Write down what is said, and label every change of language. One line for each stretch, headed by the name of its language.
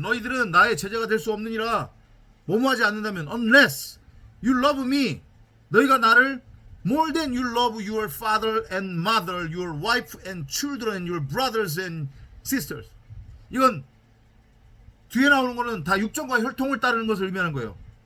Korean: 너희들은 나의 제자가 될 수 없느니라. 뭐뭐 하지 않는다면
English: unless you love me.
Korean: 너희가 나를
English: more than you love your father and mother, your wife and children, and your brothers and sisters.
Korean: 이건 뒤에 나오는 거는 다 육정과 혈통을 따르는 것을 의미하는 거예요.